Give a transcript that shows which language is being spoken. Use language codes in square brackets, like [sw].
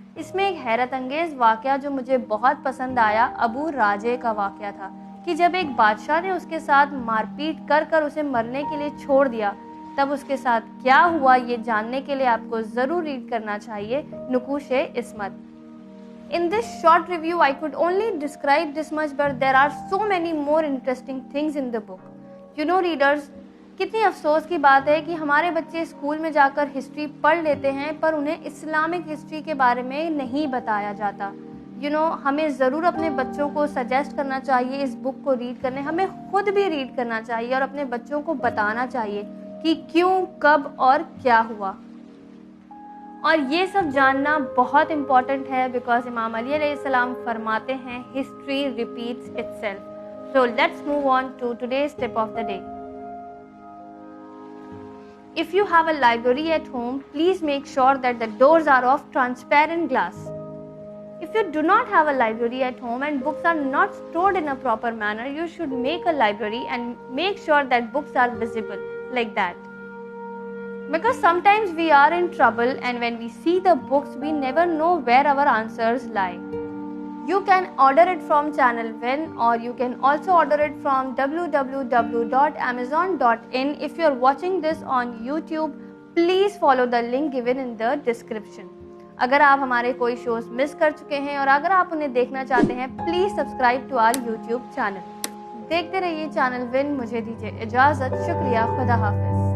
[ur] اس میں ایک حیرت انگیز واقعہ جو مجھے بہت پسند آیا ابو راجے کا واقعہ تھا کہ جب ایک بادشاہ نے اس کے ساتھ مار پیٹ کر اسے مرنے کے لیے چھوڑ دیا تب اس کے ساتھ کیا ہوا یہ جاننے کے لیے آپ کو ضرور ریڈ کرنا چاہیے نقوش عصمت. [en] In this short review, I could only describe this much, but there are so many more interesting things in the book. You know, readers, [ur] کتنی افسوس کی بات ہے کہ ہمارے بچے اسکول میں جا کر ہسٹری پڑھ لیتے ہیں پر انہیں اسلامک ہسٹری کے بارے میں نہیں بتایا جاتا. ہمیں ضرور اپنے بچوں کو سجیسٹ کرنا چاہیے اس بک کو ریڈ کرنے، ہمیں خود بھی ریڈ کرنا چاہیے اور اپنے بچوں کو بتانا چاہیے کہ کیوں، کب اور کیا ہوا. اور یہ سب جاننا بہت امپورٹنٹ ہے بیکاز امام علی علیہ السلام فرماتے ہیں history repeats itself. [en] So let's move on to today's tip of the day. If you have a library at home, please make sure that the doors are of transparent glass. If you do not have a library at home and books are not stored in a proper manner, you should make a library and make sure that books are visible like that. Because sometimes we are in trouble and when we see the books, we never know where our answers lie. You can order it from Channel Ven or you can also order it from www.amazon.in. If you are watching this on YouTube, please follow the link given in the description. [ur] اگر آپ ہمارے کوئی shows مس کر چکے ہیں اور اگر آپ انہیں دیکھنا چاہتے ہیں please [en] Subscribe to our YouTube channel. [ur] دیکھتے رہیے چینل ون. مجھے دیجیے اجازت. شکریہ. خدا حافظ.